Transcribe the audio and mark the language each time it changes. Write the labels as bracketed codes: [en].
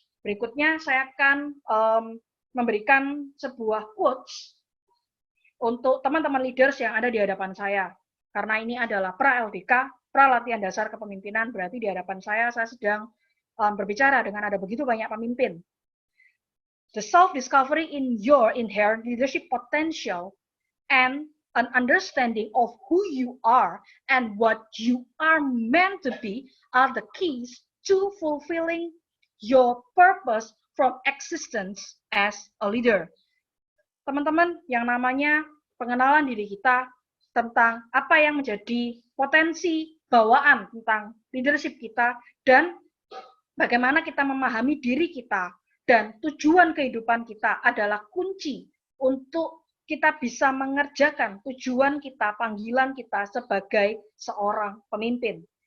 [id] Berikutnya saya akan memberikan sebuah quotes untuk teman-teman leaders yang ada di hadapan saya. Karena ini adalah pra-LDK, pra-latihan dasar kepemimpinan, berarti di hadapan saya sedang berbicara dengan ada begitu banyak pemimpin. [en] The self-discovery in your inherent leadership potential and an understanding of who you are and what you are meant to be are the keys to fulfilling your purpose from existence as a leader. [id] Teman-teman, yang namanya pengenalan diri kita tentang apa yang menjadi potensi bawaan tentang leadership kita dan bagaimana kita memahami diri kita dan tujuan kehidupan kita adalah kunci untuk kita bisa mengerjakan tujuan kita, panggilan kita sebagai seorang pemimpin.